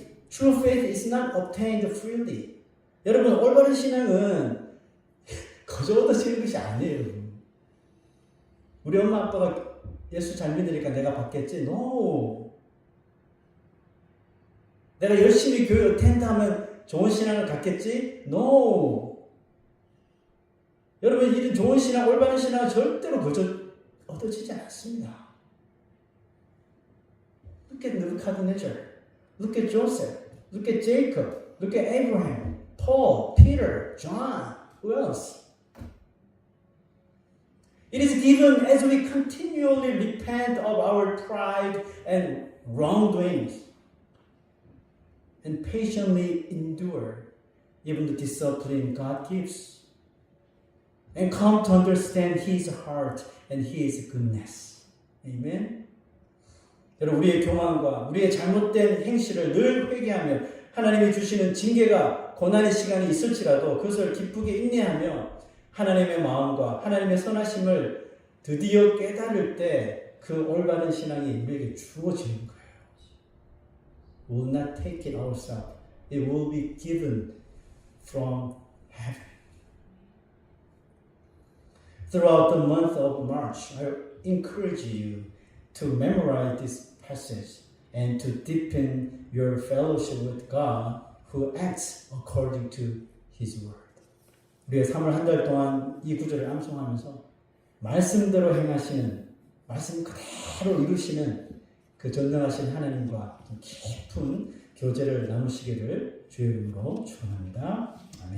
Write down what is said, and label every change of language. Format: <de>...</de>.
<en>True faith is not obtained freely.</en> <ko>여러분 올바른 신앙은 거저 얻어지는 것이 아니에요. 우리 엄마 아빠가 예수 잘 믿으니까 내가 받겠지?</ko> <en>No.</en> <ko>내가 열심히 교회 어텐드하면 좋은 신앙을 갖겠지?</ko> <en>No.</en> <ko>여러분 이런 좋은 신앙, 올바른 신앙은 절대로 거저 얻어지지 않습니다.</ko> <en>Look at Nebuchadnezzar. Look at Joseph. Look at Jacob. Look at Abraham, Paul, Peter, John. Who else? It is given as we continually repent of our pride and wrongdoings and patiently endure even the discipline God gives and come to understand His heart and His goodness. Amen.</en> <ko>여러분, 우리의 교만과 우리의 잘못된 행실을 늘 회개하며 하나님이 주시는 징계가 고난의 시간이 있을지라도 그것을 기쁘게 인내하며 하나님의 마음과 하나님의 선하심을 드디어 깨달을 때 그 올바른 신앙이 우리에게 주어지는 거예요.</ko> <en>We will not take it ourselves. It will be given from heaven. Throughout the month of March, I encourage you to memorize this passage and to deepen your fellowship with God who acts according to His word.</en> <ko>우리가 3월 한 달 동안 이 구절을 암송하면서 말씀대로 행하시는, 말씀 그대로 이루시는 그 전능하신 하나님과 깊은 교제를 나누시기를 주의 이름으로 축원합니다. 아멘.</ko>